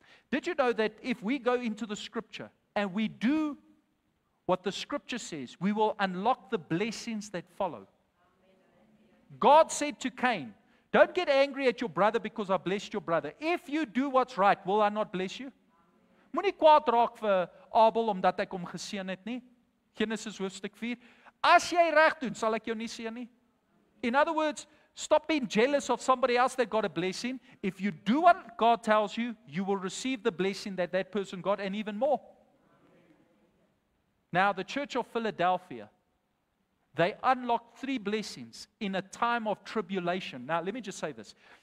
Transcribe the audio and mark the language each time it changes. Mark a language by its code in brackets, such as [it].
[en] Did you know that if we go into the scripture and we do what the scripture says, we will unlock the blessings that follow? God said to Cain, don't get angry at your brother because I blessed your brother. If you do what's right, will I not bless you? [af] Moenie kwaad raak vir Abel omdat ek hom geseën het nie. Genesis hoofstuk 4. As jy reg doen, sal ek jou nie seën nie. [en] In other words, stop being jealous of somebody else that got a blessing. If you do what God tells you, you will receive the blessing that that person got and even more. Now, the Church of Philadelphia, they unlocked 3 blessings in a time of tribulation. Now, let me just say this.